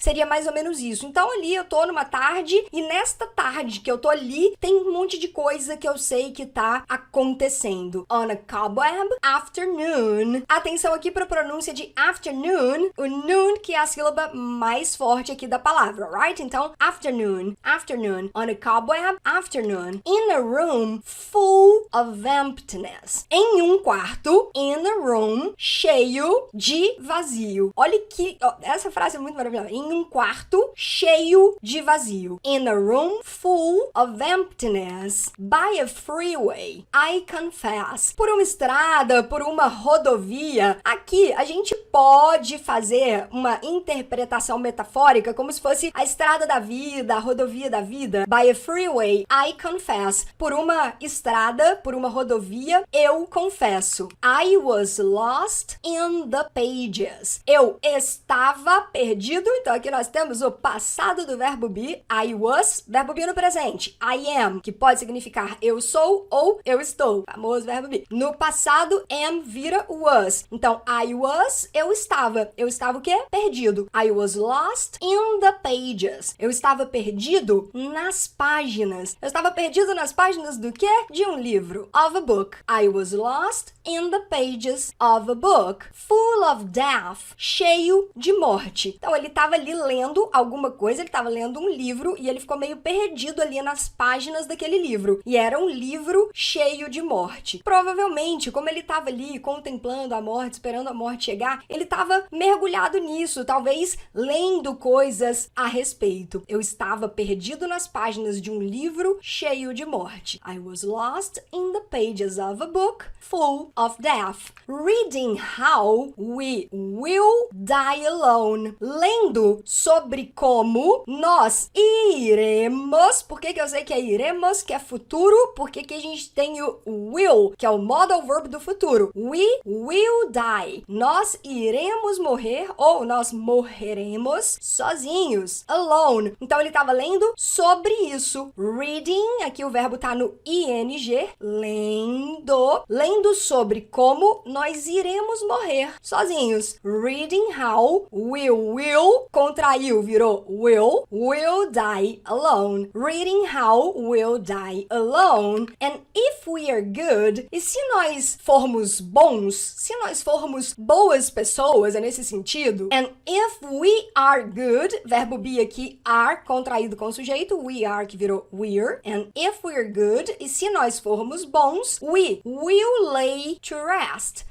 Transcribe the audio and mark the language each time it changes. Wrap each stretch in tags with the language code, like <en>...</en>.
<pt>Seria mais ou menos isso. Então ali eu tô numa tarde e nesta tarde que eu tô ali, tem um monte de coisa que eu sei que tá acontecendo.</pt> <en>On a cobweb afternoon.</en> <pt>Atenção aqui pra pronúncia de afternoon, o noon que é a sílaba mais forte aqui da palavra,</pt> <en>right? Então, afternoon, afternoon. On a cobweb afternoon. In a room full of emptiness.</en> <pt>Em um quarto,</pt> <en>in a room,</en> <pt>cheio de vazio. Olha que... essa frase é muito maravilhosa. Em um quarto cheio de vazio.</pt> <en>In a room full of emptiness, by a freeway, I confess.</en> <pt>Por uma estrada, por uma rodovia. Aqui a gente pode fazer uma interpretação metafórica como se fosse a estrada da vida, a rodovia da vida.</pt> <en>By a freeway, I confess.</en> <pt>Por uma estrada, por uma rodovia, eu confesso.</pt> <en>I was lost in the pages.</en> <pt>Eu estava perdido. Então aqui nós temos o passado do verbo be.</pt> <en>I was,</en> <pt>verbo be no presente.</pt> <en>I am,</en> <pt>que pode significar eu sou ou eu estou. Famoso verbo be. No passado, am vira was. Então,</pt> <en>I was,</en> <pt>eu estava. Eu estava o quê? Perdido.</pt> <en>I was lost in the pages.</en> <pt>Eu estava perdido nas páginas. Eu estava perdido nas páginas do quê? De um livro.</pt> <en>Of a book. I was lost in the pages of a book. Full of death.</en> <pt>Cheio de morte. Então, ele estava ali lendo alguma coisa, ele estava lendo um livro e ele ficou meio perdido ali nas páginas daquele livro. E era um livro cheio de morte. Provavelmente, como ele estava ali contemplando a morte, esperando a morte chegar, ele estava mergulhado nisso, talvez lendo coisas a respeito. Eu estava perdido nas páginas de um livro cheio de morte.</pt> <en>I was lost in the pages of a book full of death. Reading how we will die alone.</en> <pt>Lendo sobre como nós iremos. Por que eu sei que é iremos, que é futuro? Porque que a gente tem o will, que é o modal verb do futuro.</pt> <en>We will die.</en> <pt>Nós iremos morrer ou nós morreremos sozinhos. Alone. Então ele estava lendo sobre isso. Reading, aqui o verbo tá no ing. Lendo. Lendo sobre como nós iremos morrer sozinhos.</pt> <en>Reading how we will,</en> <pt>contraiu, virou</pt> <en>will die alone. Reading how we'll die alone. And if we are good,</en> <pt>e se nós formos bons, se nós formos boas pessoas, é nesse sentido.</pt> <en>And if we are good,</en> <pt>verbo be aqui, are, contraído com o sujeito, we are, que virou we're.</pt> <en>And if we're good,</en> <pt>e se nós formos bons,</pt> <en>we will lay to rest.</en>